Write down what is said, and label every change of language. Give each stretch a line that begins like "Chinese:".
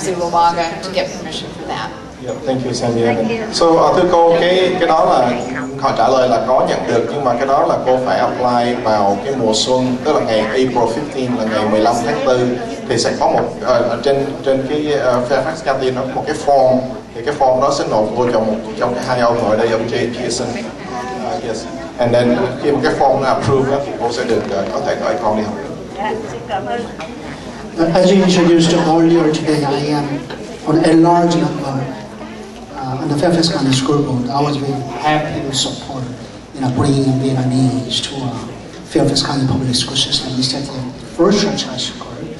English: Zuluaga to get permission for that. Yeah, thank you, Sandy.
Vietnamese: So, thưa cô, cái đó là họ trả lời là có nhận được, nhưng mà cái đó là cô phải apply vào cái mùa xuân, tức là ngày April 15 là ngày 15 tháng 4 thì sẽ có một trên cái Fairfax County nó có một cái form, thì cái form đó sẽ nộp vô trong hai ông ngồi đây, ông Jay Pearson.
English: Yes. And then
Vietnamese: khi mà cái form nó approve thì cô sẽ được có thể gọi con đi học.
English: As you introduced earlier today, I am on a large number on the Fairfax County School Board. I was very happy to support, bringing Vietnamese to Fairfax County Public School System instead of Falls Church High School.